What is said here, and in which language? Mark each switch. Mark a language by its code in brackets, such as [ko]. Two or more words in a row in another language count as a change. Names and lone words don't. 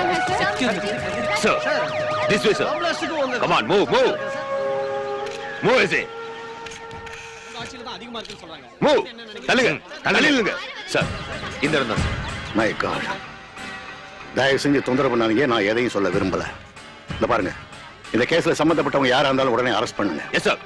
[en] excuse me Sir, this way sir. Come on, move, move. मूव ऐसे. मूव. [ta] தள்ளுங்க, தள்ளுங்க. சார், இந்த இடம் தான். [en] My God. [ta] தயவு செஞ்சு தொந்தரவு பண்ணாதீங்க, நான் எதையும் சொல்ல விரும்பல. இந்த பாருங்க, இந்த கேஸ்ல சம்பந்தப்பட்டவங்க யாரா இருந்தாலும் உடனே அரெஸ்ட் பண்ணுங்க. [en] Yes sir.